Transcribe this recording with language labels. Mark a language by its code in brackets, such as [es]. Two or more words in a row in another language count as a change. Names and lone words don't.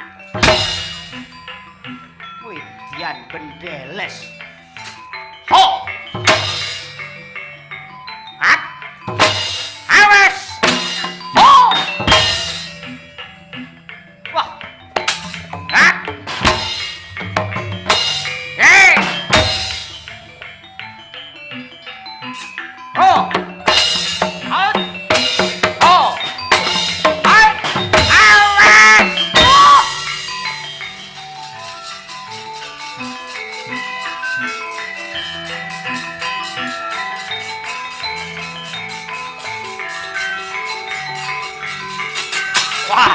[jv] Wedian bendeles. Ho! Hah? Awas! Ho! Wah! Hah? Hei! Ho! Out! Ho! Out! Awas! Ho! Wah!